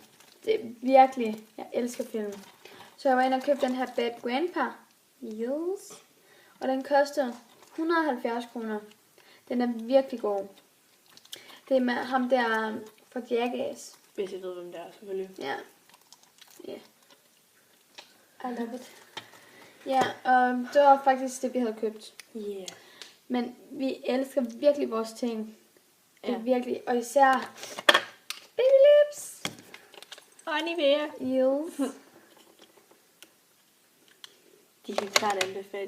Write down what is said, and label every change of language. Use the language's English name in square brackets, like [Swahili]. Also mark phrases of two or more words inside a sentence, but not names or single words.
[Danish] Det er virkelig, jeg elsker film. Så jeg var inde og købe den her Bad Grandpa. Yes. Og den koster 170 kroner. Den er virkelig god. Det er med ham der fra Jackass. Hvis jeg ved, hvem det er, selvfølgelig. Ja. [English] Yeah. I love it. [Danish] Ja, og det var faktisk det, vi havde købt. Yeah. Men vi elsker virkelig vores ting. Det er virkelig, og især Baby Lips. Og Nivea. Yes. De kan klart anbefales.